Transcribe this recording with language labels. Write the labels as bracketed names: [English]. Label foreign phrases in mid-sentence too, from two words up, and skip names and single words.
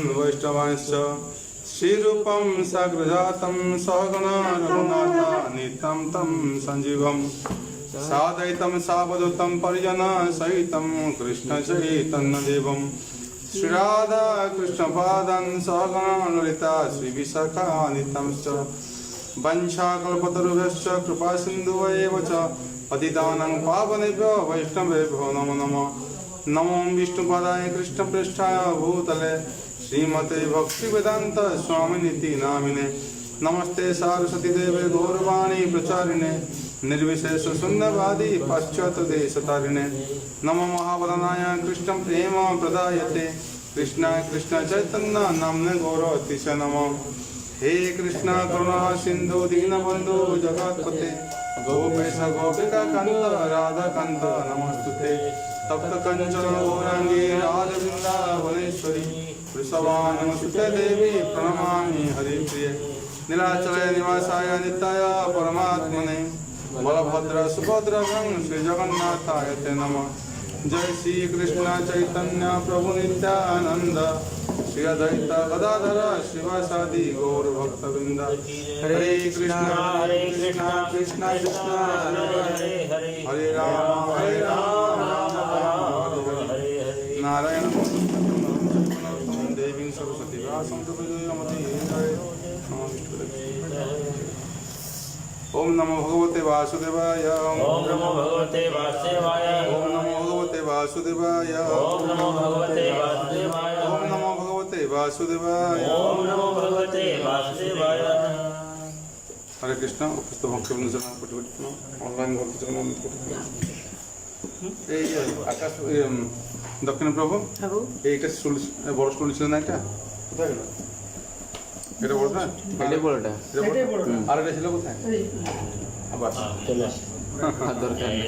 [Sanskrit] वैष्णवांश्च श्रीरूपं साग्रजातं सहगणा रघुनाथा नित्यं तं सञ्जीवम् सादयितं सावधूतं परिजना सहितं कृष्ण चैतन्यदेवं श्रीराधा कृष्णपादान् सहगणा ललिता श्रीविशाखान्वितांश्च वंशाकल्पतरुभ्यश्च कृपासिन्धुवैव च पतितानां पावनेभ्यो वैष्णवेभ्यो नमो नमः नमो विष्णुपादाय कृष्णप्रेष्ठाय भूतले श्रीमते भक्तिवेदान्त स्वामिनिति नामिने नमस्ते सारस्वती देवे गौरवाणी प्रचारिणे निर्विशेष शून्यवादी पाश्चात्य देशतारिणे नमो महावदनाय कृष्ण प्रेम प्रदायते कृष्ण कृष्ण चैतन्य नाम्ने गौरवतिश नमो हे कृष्ण करुणा सिंधु दीनबंधु जगत्पते गोपेश गोपिका कांत राधा कांत नमस्तुते तप्त कंचन गौरांगी राजवृंदावनेश्वरी वृषभानुसुते देवी प्रणमामि हरिप्रिये नीलाचल निवासाय नित्याय परमात्मने बलभद्र सुभद्र श्री जगन्नाथाय ते नमः जय श्री कृष्ण चैतन्य प्रभु नित्यानंद श्री अद्वैत गदाधर शिवासादि गौर भक्तवृंद हरे कृष्ण कृष्ण कृष्ण हरे राम राम राम हरे नारायण देवी सरस्वती व्यासं ओम नमो भगवते वासुदेवाय ओम नमो भगवते वासुदेवाय ओम नमो भगवते वासुदेवाय ओम नमो भगवते वासुदेवाय ओम नमो भगवते वासुदेवाय ओम नमो भगवते वासुदेवाय [Bangla] হরে কৃষ্ণ উপস্থিত ভক্তবৃন্দ জন কোটি অনলাইন ভক্তজন এই আকাশ দক্ষিণ প্রভু এইটা বড় স্টুল ছিল না এটা কোথায় গেল এটা বড়টা এটাই বড়টা আর এটা ছিল কোথায় আবার চলে আসে দরকার নেই